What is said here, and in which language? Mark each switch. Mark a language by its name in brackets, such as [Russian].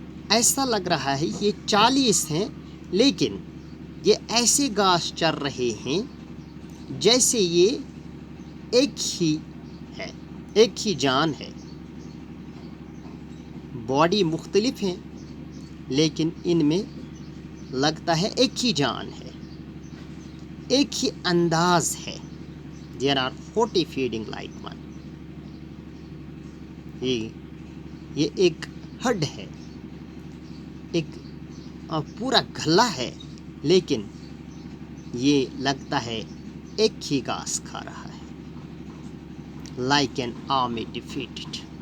[Urdu] ایسا لگ رہا ہے یہ 40 ہیں، لیکن یہ ایسے گھاس چر رہے ہیں جیسے یہ ایک ہی ہے، ایک ہی جان ہے. باڈی مختلف ہیں لیکن ان میں لگتا ہے ایک ہی جان ہے، ایک ہی انداز ہے. [English] There are 40 feeding like one. [Urdu] یہ ایک ہڈ ہے، ایک پورا گھلا ہے، لیکن یہ لگتا ہے ایک ہی گھاس کھا رہا ہے. [English] Like an army defeated.